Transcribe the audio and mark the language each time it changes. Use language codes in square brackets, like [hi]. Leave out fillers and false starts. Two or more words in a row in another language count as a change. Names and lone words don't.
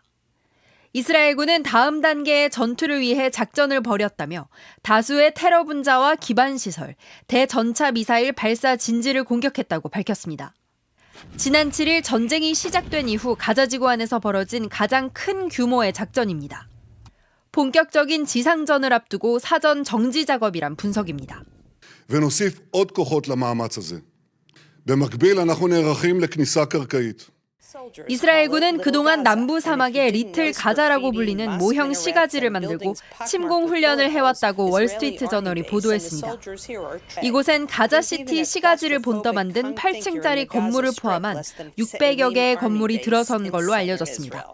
[ko] 이스라엘군은 다음 단계의 전투를 위해 작전을 벌였다며 다수의 테러 분자와 기반시설, 대전차 미사일 발사 진지를 공격했다고 밝혔습니다. 지난 7일 전쟁이 시작된 이후 가자지구 안에서 벌어진 가장 큰 규모의 작전입니다. 본격적인 지상전을 앞두고 사전 정지 작업이란 분석입니다. [he] ונוסיף עוד כוחות למאמץ הזה. במקביל אנחנו נערכים לכניסה קרקעית. [ko] 이스라엘군은 그동안 남부 사막에 리틀 가자라고 불리는 모형 시가지를 만들고 침공 훈련을 해왔다고 월스트리트 저널이 보도했습니다. 이곳엔 가자시티 시가지를 본떠 만든 8층짜리 건물을 포함한 600여 개의 건물이 들어선 걸로 알려졌습니다.